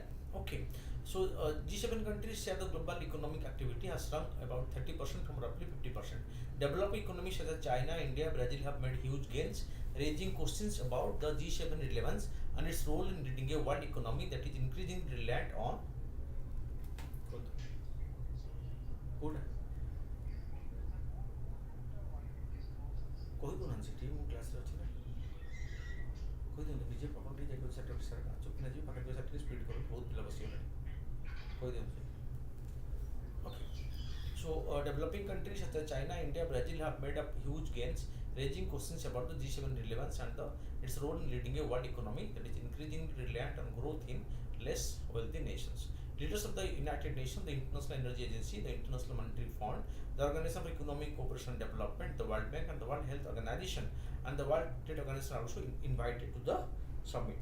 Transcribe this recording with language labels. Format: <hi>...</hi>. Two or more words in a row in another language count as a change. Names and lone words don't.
<en>Okay, so G7 countries share the global economic activity has shrunk about 30% from roughly 50%. Developed economies such as China, India, Brazil have made huge gains, raising questions about the G7 relevance and its role in leading a world economy that is increasingly reliant on food.</en> <or>କହିଦଉନାହାନ୍ତି ସେଠି ମୁଁ କ୍ଲାସ୍ରେ ଅଛି ନା କହିଦିଅନ୍ତୁ ନିଜେ ପ୍ରପର୍ଲି ଯାଇକି ସେଠି ସାର୍ ଚୁପିନା ଯିବି ପାଖରେ ସାର୍ ଟିକେ ସ୍ପିଡ୍ କରନ୍ତୁ ବହୁତ ପିଲା ବସିଗଲେଣି କହିଦିଅନ୍ତୁ ଓକେ</or> <en>so developing countries such as China, India, Brazil have made up huge gains, raising questions about the G7 relevance and its role in leading a world economy that is increasingly reliant on growth in less wealthy nations. Leaders of the United Nations, the International Energy Agency, the International Monetary Fund, the Organization for Economic Cooperation and Development, the World Bank, and the World Health Organization, and the World Trade Organization are also invited to the summit.</en>